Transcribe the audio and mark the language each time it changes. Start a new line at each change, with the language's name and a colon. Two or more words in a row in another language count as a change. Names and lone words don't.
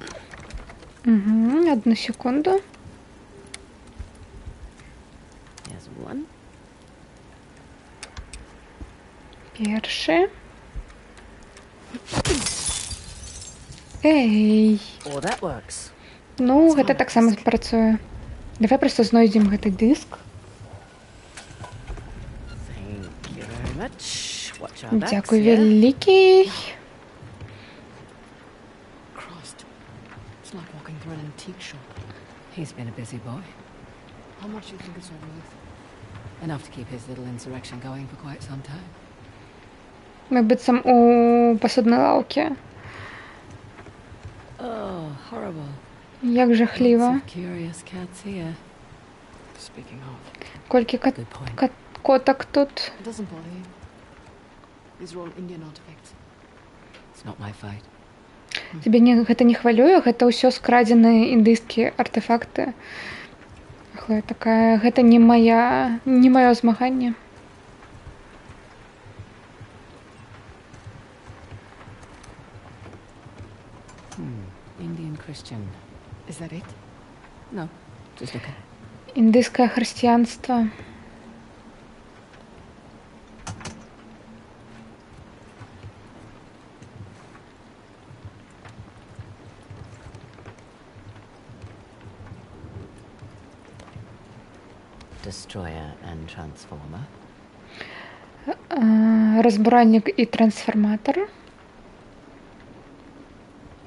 Russian: Одну секунду.
English: There's one.
Ukrainian: Перший. Эй.
English: Oh, that works.
Belarusian: Ну, гэта таксама працуе. Давай проста знойдзем гэты дыск.
English: Thank you very much. Watch our backs,
Belarusian: Дзякуй
English: yeah?
Belarusian: вялікі.
English: Christ. It's like walking through an antique shop. He's been a busy boy. How much do you think it's all worth? Enough to keep his little insurrection going for quite some time.
Belarusian: Мы быццам у пасуднай лаўкі.
English: Oh, horrible.
Belarusian: Як жахліва.
English: Lots of curious cats here. Speaking of,
Belarusian: Колькі
English: Good point.
Belarusian: котак тут.
English: it doesn't bother you. These are all Indian artifacts. It's not my fight.
Belarusian: Тебе гэта не хвалюе, гэта ўсё скрадзеныя індыйскія артефакты. Хлоя такая, гэта не маё змаганне.
English: Indian Christian. Is that it? No, just looking.
Belarusian: Індыйскае хрысціянства.
English: Destroyer and transformer.
Belarusian: Разбуральнік і трансформатор.